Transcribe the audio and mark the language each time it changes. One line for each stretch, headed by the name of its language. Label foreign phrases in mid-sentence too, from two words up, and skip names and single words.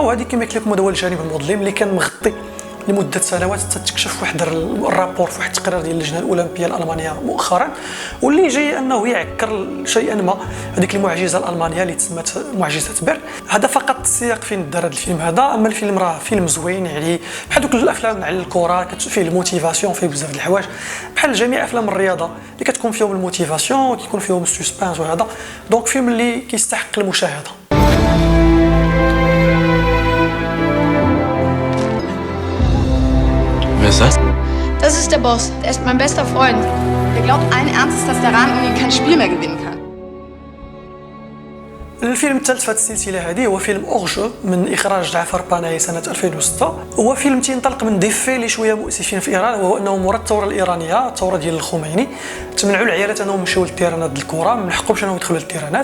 Arabic: وهذه كما قلت لكم هذا هو الجانب المظلم اللي كان مغطي لمده سنوات حتى تكشف واحد الرابور في واحد التقرير ديال اللجنه الاولمبيه الالمانيه مؤخرا، واللي جاي انه يعكر شيئا ما هذيك المعجزه الالمانيه اللي تسمت معجزه بيرن. هذا فقط السياق فين دار هذا الفيلم هذا، اما الفيلم راه فيلم زوين يعني بحال دوك الافلام على الكره فيه الموتيفاسيون، فيه بزاف د الحوايج بحال جميع افلام الرياضه اللي كتكون فيهم الموتيفاسيون وكيكون فيهم السسبانس وهذا. دونك فيلم اللي كيستحق المشاهده.
German: Wer ist das? Das ist der Boss. Der ist mein bester Freund. Der glaubt allen Ernstes, dass der Rahmenuni kein Spiel mehr gewinnen kann.
Arabic: الفيلم الثالث في هذه السلسله هذه هو فيلم اورجو من اخراج جعفر باناي سنه 2006. هو فيلم تينطلق من ديفي اللي شويه مؤسفين في ايران، وهو انه مورا الثوره الايرانيه، الثوره ديال الخميني، تمنعوا العيالات انهم يمشيو للتيرانات ديال الكره، ما حقهمش انهم يدخلوا للتيرانات.